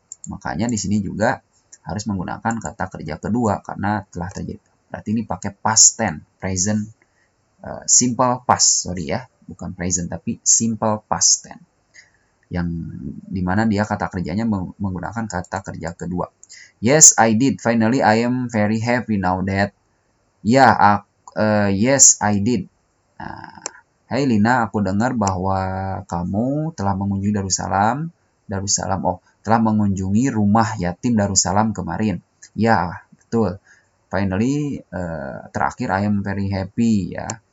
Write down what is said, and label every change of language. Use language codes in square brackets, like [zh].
[id] Makanya di sini juga harus menggunakan kata kerja kedua karena telah terjadi. Berarti ini pakai past tense, present, simple past, sorry ya, bukan present tapi simple past tense. Yang dimana dia kata kerjanya menggunakan kata kerja kedua. [en] Yes, I did. Finally, I am very happy now that. Ya, yes, I did. [id] Nah, hai Lina, aku dengar bahwa kamu telah mengunjungi Darussalam, telah mengunjungi rumah yatim Darussalam kemarin. Ya, betul. [en] Finally, [id] terakhir [en] I am very happy ya.